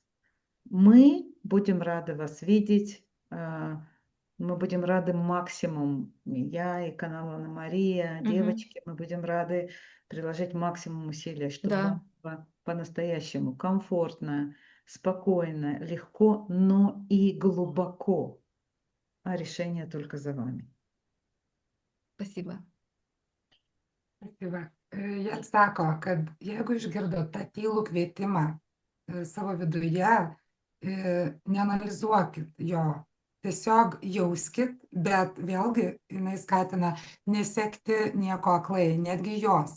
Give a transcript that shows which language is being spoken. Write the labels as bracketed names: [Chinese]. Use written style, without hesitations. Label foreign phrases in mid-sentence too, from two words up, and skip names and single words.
[Russian] Мы будем рады вас видеть, мы будем рады максимум, и я, и канал Анна Мария, Мгм. девочки, мы будем рады приложить максимум усилий, чтобы Да, вам было по-настоящему комфортно, спокойно, легко, но и глубоко. А решение только за вами. спасибо. [Lithuanian] Tai va, jie sako, kad jeigu išgirdot tą tylų kvietimą savo viduje, neanalizuokit jo, tiesiog jauskit, bet vėlgi jinai skatina nesekti nieko aklai, netgi jos.